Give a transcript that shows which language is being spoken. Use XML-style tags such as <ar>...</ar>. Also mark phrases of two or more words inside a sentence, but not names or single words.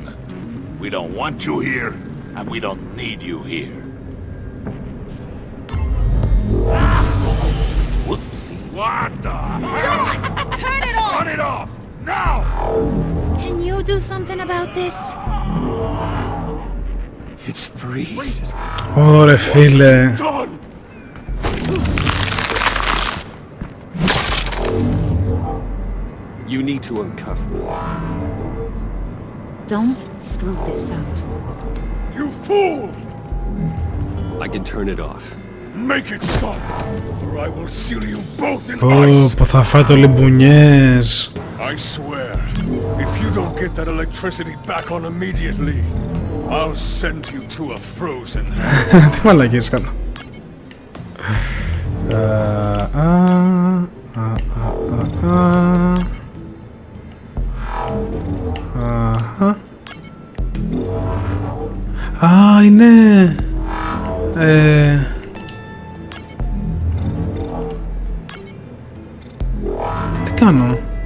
<en>We don't want you here, and we don't need you here. Whoopsie. What the? Turn it off! Turn it off! Now! Can you do something about this? It's freeze.</en> <el>Ωραία φίλε.</el> <en>Done! You need to uncuff me. Don't screw this up. You fool! I can turn it off. Make it stop, or I will seal you both in</en> <el>Πω,</el> <en>ice!</en> <el>πω θα φάει το λιμπουνιές.</el> <en>I swear, if you don't get that electricity back on immediately, I'll send you to a frozen hell.</en> <el>Τι μαλακίες κάνω. Α, είναι... Τι κάνω?</el>